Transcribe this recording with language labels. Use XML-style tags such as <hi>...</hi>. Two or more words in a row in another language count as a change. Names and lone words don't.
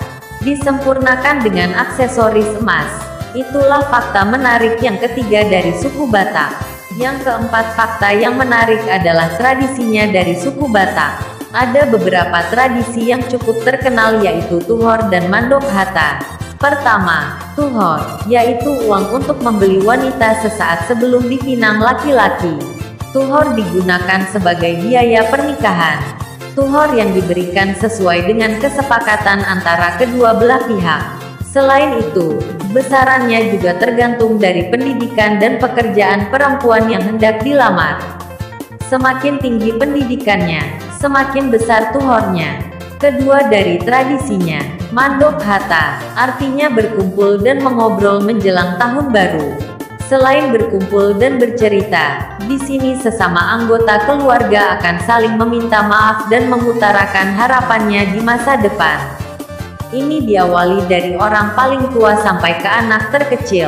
<id>Disempurnakan dengan aksesoris emas. Itulah fakta menarik yang ketiga dari suku Batak. Yang keempat, fakta yang menarik adalah tradisinya dari suku Batak. Ada beberapa tradisi yang cukup terkenal, yaitu tuhor dan mandok hata. Pertama, tuhor, yaitu uang untuk membeli wanita sesaat sebelum dipinang laki-laki. Tuhor digunakan sebagai biaya pernikahan. Tuhor yang diberikan sesuai dengan kesepakatan antara kedua belah pihak. Selain itu, besarannya juga tergantung dari pendidikan dan pekerjaan perempuan yang hendak dilamar. Semakin tinggi pendidikannya, semakin besar tuhornya. Kedua, dari tradisinya, mandok hata, artinya berkumpul dan mengobrol menjelang tahun baru. Selain berkumpul dan bercerita, di sini sesama anggota keluarga akan saling meminta maaf dan mengutarakan harapannya di masa depan. Ini diawali dari orang paling tua sampai ke anak terkecil.</id>